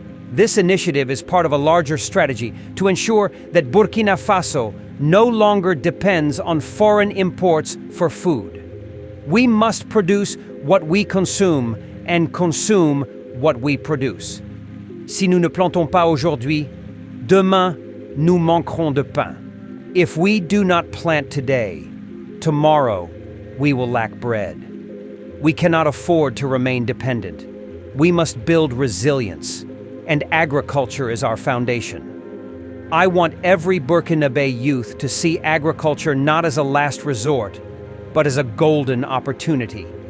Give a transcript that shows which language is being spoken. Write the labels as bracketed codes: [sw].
[en] This initiative is part of a larger strategy to ensure that Burkina Faso no longer depends on foreign imports for food. We must produce what we consume and consume what we produce. [fr] Si nous ne plantons pas aujourd'hui, demain nous manquerons de pain. [en] If we do not plant today, tomorrow we will lack bread. We cannot afford to remain dependent. We must build resilience, and agriculture is our foundation. I want every Burkinabe youth to see agriculture not as a last resort, but as a golden opportunity.